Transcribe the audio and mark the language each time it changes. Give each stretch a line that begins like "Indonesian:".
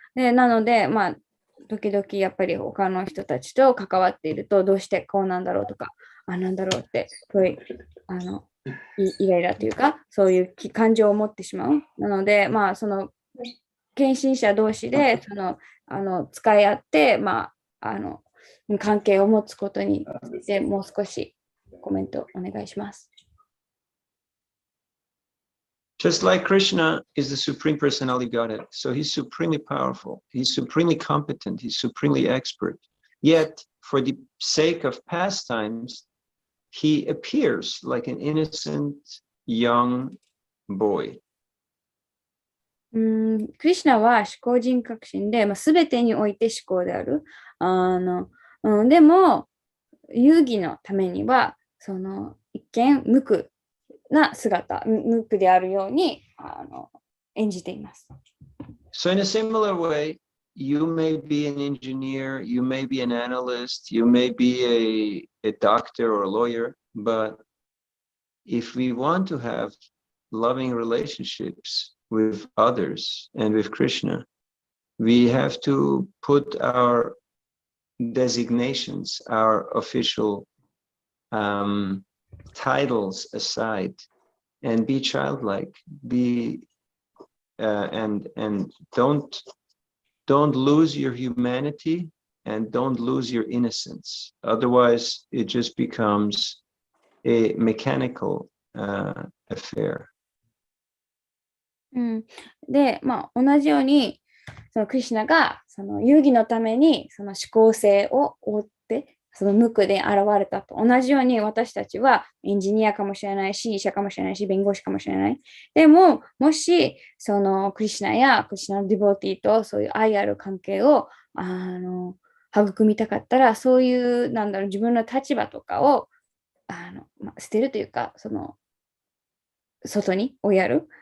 Japanese: で、なので、時々やっぱり他の人たちと関わっていると、どうしてこうなんだろうとか、なんだろうって、イライラというか、そういう感情を持ってしまう。なので、その献身者同士で使い合って、関係を持つことについてもう少しコメントお願いします。
English: Just like Krishna is the Supreme Personality Godhead, so he's supremely powerful, he's supremely competent, he's supremely expert. Yet, for the sake of pastimes, he appears like an innocent young boy.
Japanese: クリシュナは思考人格心で、全てにおいて思考である。でも、遊戯のためには、その一見無垢な姿、無垢であるように演じています。
English: So in a similar way, you may be an engineer, you may be an analyst, you may be a doctor or a lawyer, but if we want to have loving relationships with others and with Krishna, we have to put our designations, our official titles aside and be childlike, be and don't lose your humanity and don't lose your innocence. Otherwise, it just becomes a mechanical affair.
Japanese: うん、で、同じように、そのクリシュナがその遊戯のためにその思考性を追って、その無垢で現れたと。同じように私たちはエンジニアかもしれないし、医者かもしれないし、弁護士かもしれない。でも、もし、そのクリシュナやクリシュナのディボーティーとそういう愛ある関係を育みたかったら、そういう、自分の立場とかを捨てるというか、その外に追いやる。